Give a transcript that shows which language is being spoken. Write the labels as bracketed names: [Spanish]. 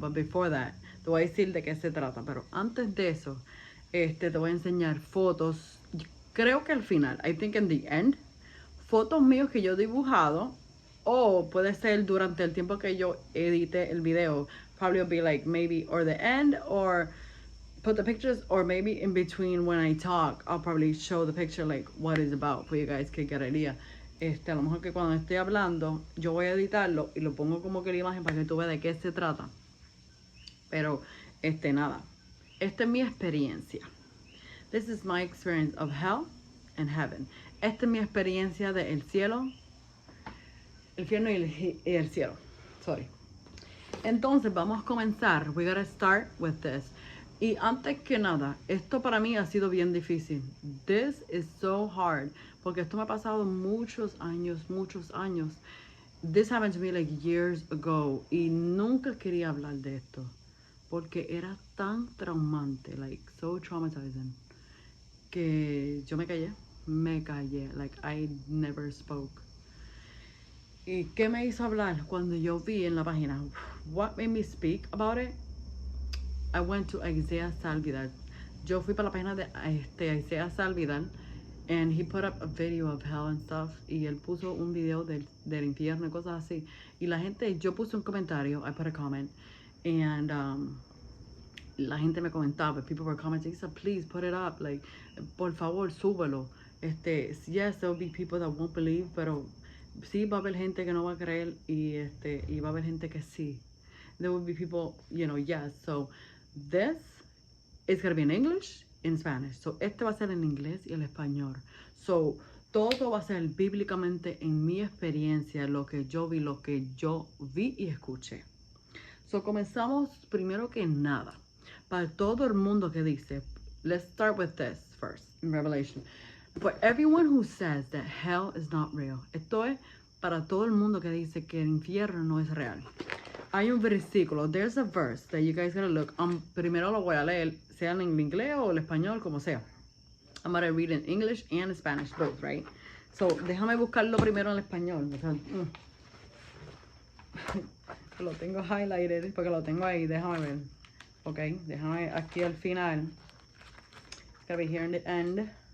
[English] But before that, [Spanish] te voy a decir de qué se trata. Pero antes de eso, te voy a enseñar fotos. Creo que al final, [English] I think in the end, [Spanish] fotos míos que yo he dibujado, o puede ser durante el tiempo que yo edite el video. [English] Probably will be like maybe or the end, or put the pictures, or maybe in between when I talk, I'll probably show the picture like what it's about for you guys to get an idea. [Spanish] A lo mejor que cuando esté hablando, yo voy a editarlo y lo pongo como que la imagen para que tú veas de qué se trata. Pero, nada. Esta es mi experiencia. [English] This is my experience of hell and heaven. [Spanish] Esta es mi experiencia de el cielo, infierno y el cielo. Sorry. Entonces, vamos a comenzar. [English] We gotta start with this. [Spanish] Y antes que nada, esto para mí ha sido bien difícil. [English] This is so hard. [Spanish] Porque esto me ha pasado muchos años. [English] This happened to me like years ago. [Spanish] Y nunca quería hablar de esto. Porque era tan traumante, [English] like so traumatizing, [Spanish] que yo me callé. [English] Like I never spoke. [Spanish] ¿Y qué me hizo hablar cuando yo vi en la página? [English] What made me speak about it? I went to Isaiah Salvidal. [Spanish] Yo fui para la página de [English] Isaiah Salvidal, and he put up a video of hell and stuff. [Spanish] Y él puso un video del infierno y cosas así. Y la gente, yo puse un comentario, [English] I put a comment, and [Spanish] la gente me comentaba, [English] people were commenting, he said, please put it up, like, [Spanish] por favor, súbelo. [English] Yes, there will be people that won't believe, [Spanish] pero sí va a haber gente que no va a creer, y va a haber gente que sí. [English] There will be people, you know, yes. So this is going to be in English, in Spanish. [Spanish] So va a ser en inglés y en español. So todo va a ser bíblicamente en mi experiencia, lo que yo vi y escuché. So comenzamos primero que nada. Para todo el mundo que dice, [English] let's start with this first, in Revelation. For everyone who says that hell is not real. [Spanish] Esto es para todo el mundo que dice que el infierno no es real. Hay un versículo, [English] there's a verse that you guys gotta look. [Spanish] Primero lo voy a leer, sea en inglés o en español, como sea. [English] I'm gonna read in English and Spanish, both, right? [Spanish] So, déjame buscarlo primero en español. Lo tengo highlighted porque lo tengo ahí, déjame ver. Ok, déjame aquí al final. [English] It's gonna be here in the end.